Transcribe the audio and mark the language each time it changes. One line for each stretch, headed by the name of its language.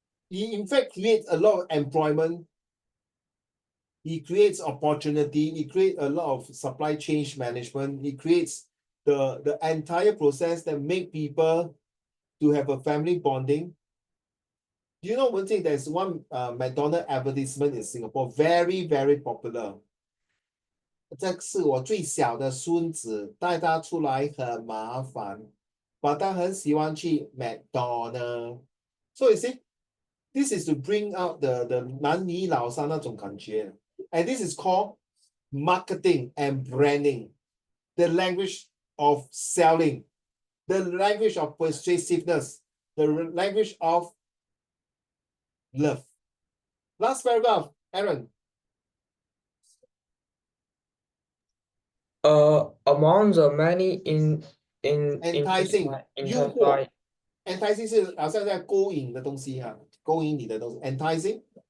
English: He in fact creates a lot of employment. He creates opportunity. He creates a lot of supply chain management. He creates the entire process that make people to have a family bonding. Do you know one thing? There's one McDonald's advertisement in Singapore, very, very popular.
Chinese: 这是我最小的孙子，带他出来很麻烦，但他很喜欢去 McDonald's.
English: So you see, this is to bring out the
Chinese: 男女老少那种感觉.
English: And this is called marketing and branding, the language of selling, the language of persuasiveness, the language of love. Last paragraph, Aaron. Among the many enticing, 诱惑 intensify
Chinese: enticing 是好像在勾引的东西哈，勾引你的东西 enticing